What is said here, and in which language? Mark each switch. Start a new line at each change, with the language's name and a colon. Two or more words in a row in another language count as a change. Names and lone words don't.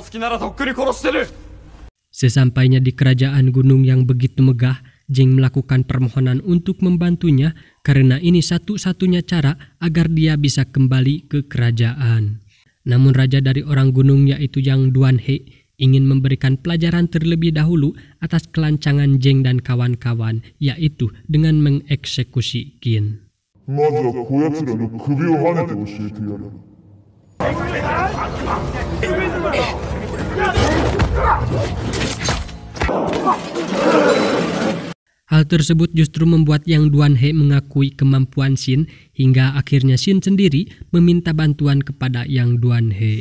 Indonesian: Sesampainya di kerajaan gunung yang begitu megah, Jeng melakukan permohonan untuk membantunya karena ini satu-satunya cara agar dia bisa kembali ke kerajaan. Namun raja dari orang gunung yaitu Yang Duanhe ingin memberikan pelajaran terlebih dahulu atas kelancangan Jeng dan kawan-kawan, yaitu dengan mengeksekusi Qin.
Japanese: まずはこやつらの首をはねて教えてやる。
Indonesian: Hal tersebut justru membuat Yang Duanhe mengakui kemampuan Xin hingga akhirnya Xin sendiri meminta bantuan kepada Yang Duanhe.